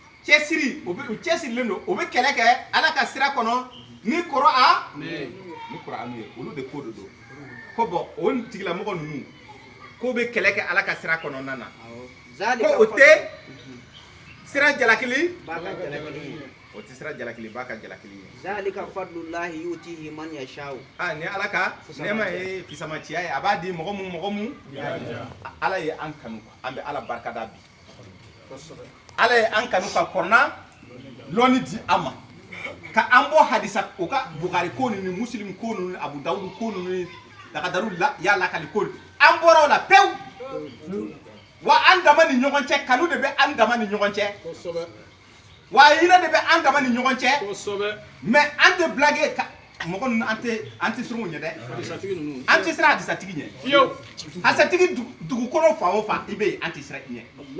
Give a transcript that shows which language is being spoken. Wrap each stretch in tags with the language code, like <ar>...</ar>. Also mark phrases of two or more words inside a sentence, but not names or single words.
<bm>cɛsiri o cɛsirilen don o bɛ kɛlɛ kɛ ala ka sira kɔnɔ ni Kur'an ni Kur'an ye olu de ko de don ko bɔn o tigilamɔgɔ ninnu ko bɛ kɛlɛ kɛ ala ka sira kɔnɔna na ko o tɛ sira jalakili o tɛ sira jalakili ba ka jalakili ye.</bm> <ar>ذلك فضل الله يؤتيه من يشاء.</ar> <bm>Ni ala ka nɛɛma ye fisamaciya ye a b'a di mɔgɔ mun ala ye an kanu an bɛ ala barikada bi ala ye an kanu ka kɔrɔna lɔnni di an ma ka an bɔ hadisa o ka Bukari ko ninnu Muslim ko ninnu Abu Dawud ko ninnu Dakadaru y'a lakali ko an bɔra o la pewu wa an dama ni ɲɔgɔn cɛ kanu de bɛ an dama ni ɲɔgɔn cɛ wa hinɛ de bɛ an dama ni ɲɔgɔn cɛ mais an tɛ blague ka mɔgɔ ninnu an tɛ siran u ɲɛ dɛ an tɛ siran hadisatigi ɲɛ hadisatigi dugukolo fan o fan i bɛ yen an tɛ siran i ɲɛ</bm>